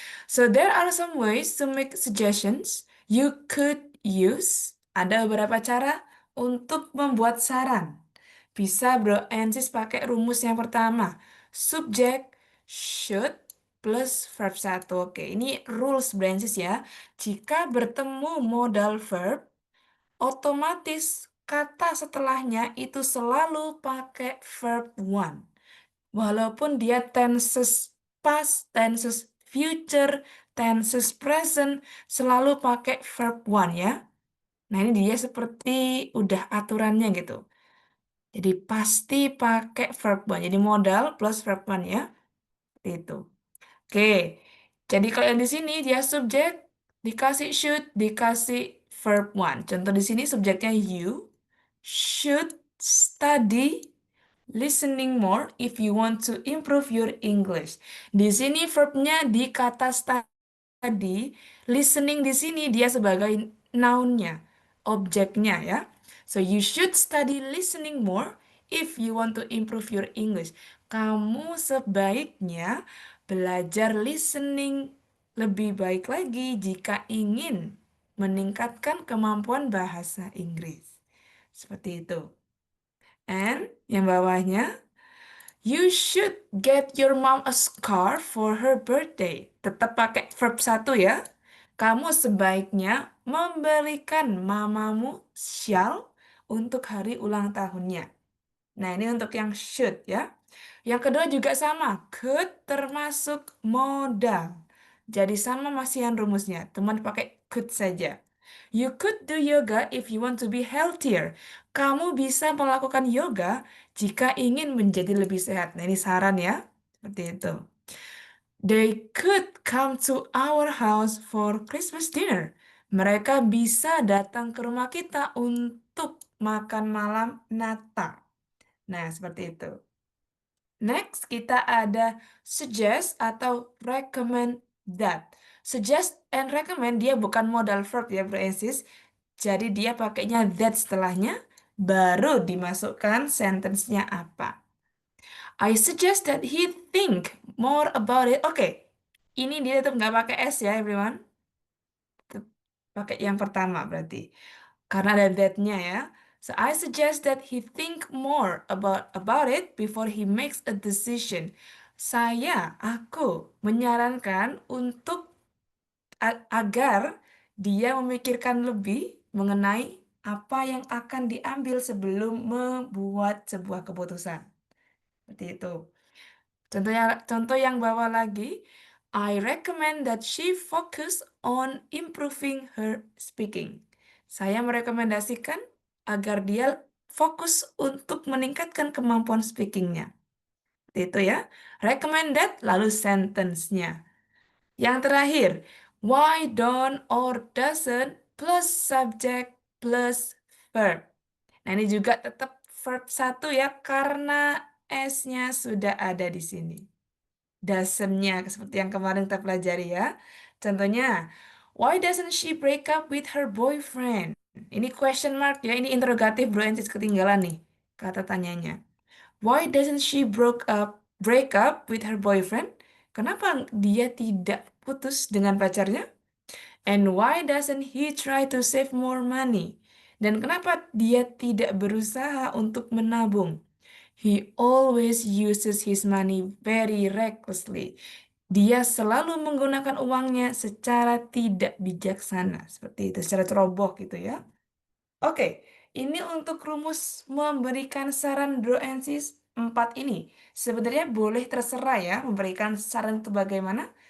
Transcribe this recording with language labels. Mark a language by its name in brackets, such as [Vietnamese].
[English] So there are some ways to make suggestions. You could use, [Indonesian] ada beberapa cara untuk membuat saran. Bisa bro and sis pakai rumus yang pertama. [English] Subject should plus verb 1. [Indonesian] Oke, ini rules bro and sis ya. Jika bertemu modal verb, otomatis kata setelahnya itu selalu pakai verb one. Walaupun dia tenses past, tenses future, tenses present, selalu pakai verb one ya. Nah ini dia seperti udah aturannya gitu. Jadi pasti pakai verb one. Jadi modal plus verb one ya. Seperti itu. Oke, jadi kalau yang di sini dia subjek, dikasih should, dikasih verb one. Contoh di sini subjeknya [English] you should study listening more if you want to improve your English. [Indonesian] Di sini verbnya di kata study, listening di sini dia sebagai noun-nya, objeknya ya. [English] So you should study listening more if you want to improve your English. [Indonesian] Kamu sebaiknya belajar listening lebih baik lagi jika ingin meningkatkan kemampuan bahasa Inggris. Seperti itu. [English] And [Indonesian] yang bawahnya, [English] you should get your mom a scarf for her birthday. [Indonesian] Tetap pakai verb 1 ya. Kamu sebaiknya membelikan mamamu shawl untuk hari ulang tahunnya. Nah, ini untuk yang should ya. Yang kedua juga sama, could termasuk modal. Jadi sama masihan rumusnya, teman pakai could saja. [English] You could do yoga if you want to be healthier. [Indonesian] Kamu bisa melakukan yoga jika ingin menjadi lebih sehat. Nah, ini saran ya, seperti itu. [English] They could come to our house for Christmas dinner. [Indonesian] Mereka bisa datang ke rumah kita untuk makan malam Natal. Nah, seperti itu. Next, kita ada suggest atau recommend that. Suggest and recommend dia bukan modal verb ya, Bro and Sis. Jadi dia pakainya that setelahnya, baru dimasukkan sentence-nya apa. [English] I suggest that he think more about it. [Indonesian] Oke, ini dia tetap nggak pakai S ya, everyone. Tetap pakai yang pertama berarti. Karena ada that-nya ya. [English] So I suggest that he think more about it before he makes a decision. [Indonesian] Aku menyarankan untuk agar dia memikirkan lebih mengenai apa yang akan diambil sebelum membuat sebuah keputusan. Seperti itu. Contoh yang bawah lagi, [English] I recommend that she focus on improving her speaking. [Indonesian] Saya merekomendasikan agar dia fokus untuk meningkatkan kemampuan speakingnya. Seperti itu ya. Recommend that, lalu sentence-nya. Yang terakhir, [English] why don't or doesn't plus subject plus verb. [Indonesian] Nah ini juga tetap verb 1 ya, karena S-nya sudah ada di sini. Doesn't-nya, seperti yang kemarin kita pelajari ya. [English] Contohnya, why doesn't she break up with her boyfriend? [Indonesian] Ini question mark ya, ini interrogatif bro, and sis ketinggalan nih kata tanyanya. [English] Why doesn't she break up with her boyfriend? [Indonesian] Kenapa dia tidak putus dengan pacarnya? [English] And why doesn't he try to save more money? [Indonesian] Dan kenapa dia tidak berusaha untuk menabung? [English] He always uses his money very recklessly. [Indonesian] Dia selalu menggunakan uangnya secara tidak bijaksana, seperti itu, secara ceroboh gitu ya. Oke, ini untuk rumus memberikan saran bro and sis 4 ini. Sebenarnya boleh terserah ya memberikan saran itu bagaimana.